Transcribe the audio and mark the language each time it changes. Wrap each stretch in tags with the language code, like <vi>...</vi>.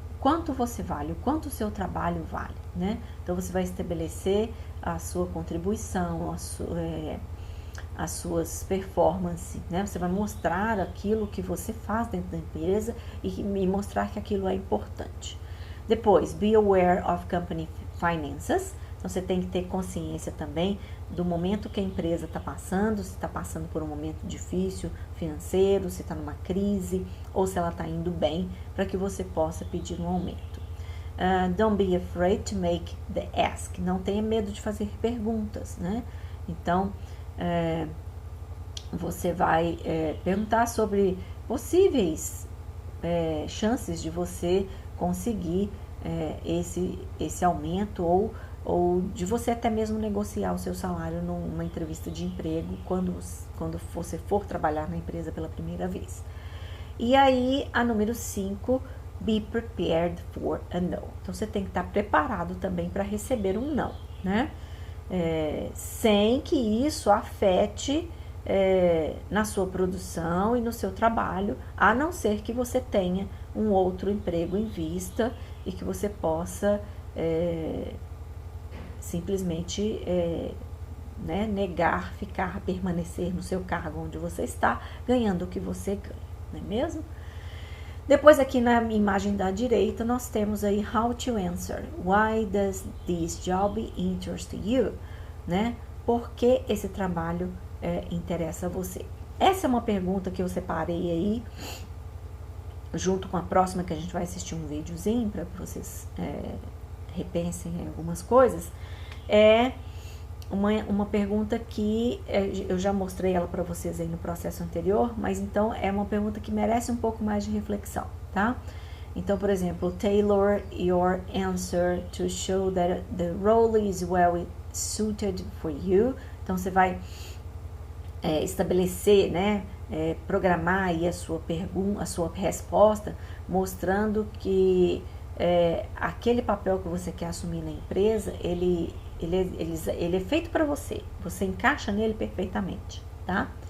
<pt>Quanto você vale, o quanto o seu trabalho vale, né? Então, você vai estabelecer a sua contribuição, as suas performances, né? Você vai mostrar aquilo que você faz dentro da empresa e mostrar que aquilo é importante. Depois,</pt> <en>be aware of company finances.</en> <pt>Então, você tem que ter consciência também do momento que a empresa está passando, se está passando por um momento difícil financeiro, se está numa crise ou se ela está indo bem, para que você possa pedir um aumento.</pt> <en>Don't be afraid to make the ask.</en> <pt>Não tenha medo de fazer perguntas, né? Então, você vai perguntar sobre possíveis chances de você conseguir esse aumento ou de você até mesmo negociar o seu salário numa entrevista de emprego quando você for trabalhar na empresa pela primeira vez. E aí, a número 5,</pt> <en>be prepared for a no.</en> <pt>Então, você tem que estar preparado também para receber um não, né? Sem que isso afete na sua produção e no seu trabalho, a não ser que você tenha um outro emprego em vista e que você possa simplesmente negar, permanecer no seu cargo onde você está, ganhando o que você ganha, não é mesmo? Depois, aqui na imagem da direita, nós temos aí</pt> <en>how to answer. Why does this job interest you?</en> <pt>Né? Por que esse trabalho interessa a você? Essa é uma pergunta que eu separei aí, junto com a próxima, que a gente vai assistir um videozinho para vocês repensem em algumas coisas. É uma pergunta que eu já mostrei ela para vocês aí no processo anterior, mas então é uma pergunta que merece um pouco mais de reflexão, tá? Então, por exemplo,</pt> <en>tailor your answer to show that the role is well suited for you.</en> <pt>Então, você vai estabelecer, né, programar aí a sua pergunta, a sua resposta, mostrando que aquele papel que você quer assumir na empresa, ele é feito para você, você encaixa nele perfeitamente, tá?</pt>